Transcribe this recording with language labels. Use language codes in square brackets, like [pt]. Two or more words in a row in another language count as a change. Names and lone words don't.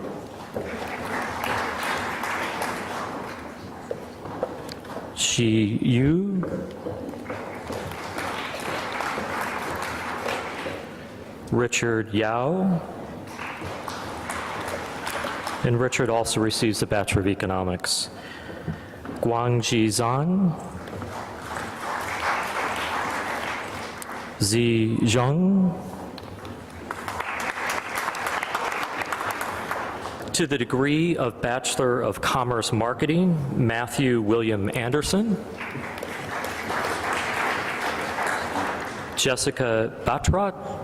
[en] Shi Yu. Richard Yao. And Richard also receives the Bachelor of Economics. Guangji Zan. Zi Zheng. To the degree of Bachelor of Commerce Marketing, Matthew William Anderson. Jessica Batrat.